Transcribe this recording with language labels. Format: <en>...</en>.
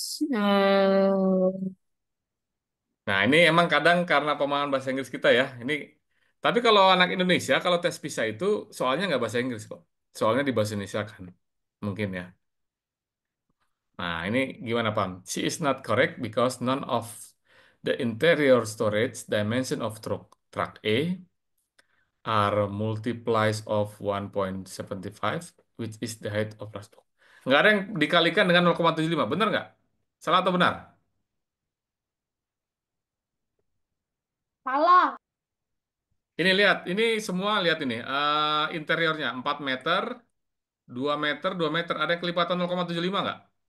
<id>Eh, Nah, ini emang kadang karena pemahaman bahasa Inggris kita ya. Ini tapi kalau anak Indonesia kalau tes PISA itu soalnya nggak bahasa Inggris kok. Soalnya di bahasa Indonesia kan. Mungkin ya. Nah, ini gimana, Pam?</id> <en>She is not correct because none of the interior storage dimension of truck A are multiplies of 1.75, which is the height of last box.</en> <id>Nggak ada yang dikalikan dengan 0,75. Benar nggak? Salah atau benar? Salah. Ini lihat, ini semua lihat ini. Interiornya 4 meter, 2 meter, 2 meter. Ada yang kelipatan 0,75 nggak?</id>